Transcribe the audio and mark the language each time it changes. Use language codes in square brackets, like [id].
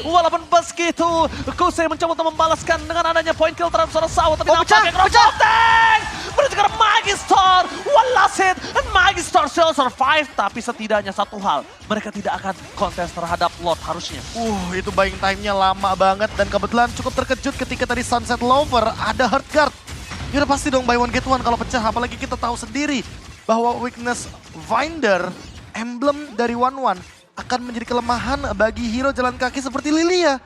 [id] Walaupun begitu, Kusei mencoba untuk membalaskan dengan adanya point kill terhadap seorang Sawa. Tapi nampaknya crossbow tank menuju ke Magister. [en] One last hit, and Magister still survive. [id] Tapi setidaknya satu hal, mereka tidak akan kontes terhadap Lord harusnya. Itu buying time-nya lama banget dan kebetulan cukup terkejut ketika tadi Sunset Lover ada Hard Guard. Ya udah pasti dong [en] buy one get one [id] kalau pecah, apalagi kita tahu sendiri bahwa weakness Finder, emblem dari One-One, akan menjadi kelemahan bagi hero jalan kaki seperti Lilia.